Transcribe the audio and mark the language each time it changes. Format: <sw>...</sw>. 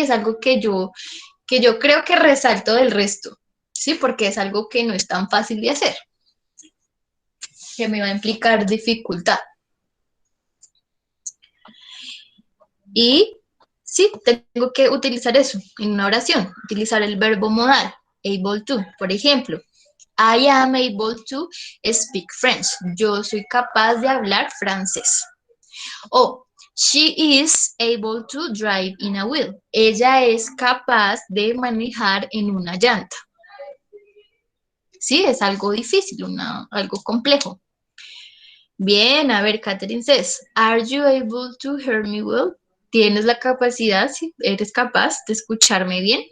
<es>Es algo que yo creo que resalto del resto, ¿sí? Porque es algo que no es tan fácil de hacer, que me va a implicar dificultad. Y sí, tengo que utilizar eso en una oración, utilizar el verbo modal, able to.</es> <en>Por ejemplo, I am able to speak French.</en> <es>Yo soy capaz de hablar francés.</es> <en>O she is able to drive in a wheel.</en> <es>Ella es capaz de manejar en una llanta. Sí, es algo difícil, algo complejo.</es> <en>Bien, a ver, Catherine says, are you able to hear me well?</en> <es>¿Tienes la capacidad, si eres capaz de escucharme bien?</es>